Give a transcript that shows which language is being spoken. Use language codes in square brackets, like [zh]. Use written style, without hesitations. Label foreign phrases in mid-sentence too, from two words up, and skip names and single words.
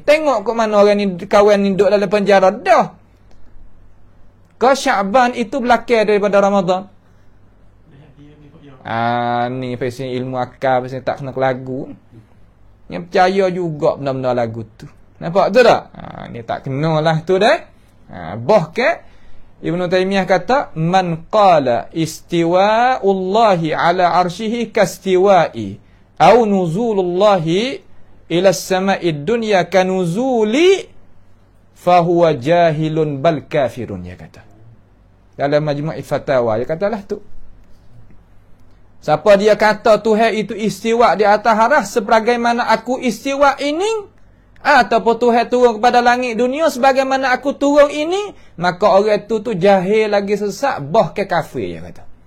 [ms] Tengok ke mana orang ni kawan ni duduk dalam penjara dah. Ke Syaban itu belakang daripada Ramadan. Ni pasal ilmu akal, pasal tak kena ke lagu. Yang percaya juga benda-benda lagu tu. Nampak tu tak? Ni tak kena lah tu dah. Bahkan Ibn Taymiyah kata, [ar] من قال استواء الله على عرشه كاستوائي أو نزول الله إلى السماء الدنيا كنزولي فهو جاهل بل كافر, [ms] dia kata dalam Majmu' Fatawa. Dia katalah tu, siapa dia kata Tuhan itu istiwa di atas arsh sebagaimana aku istiwa ini, ataupun Tuhan turun kepada langit dunia sebagaimana aku turun ini, maka orang tu jahil lagi sesat, bahkan kafir, dia kata.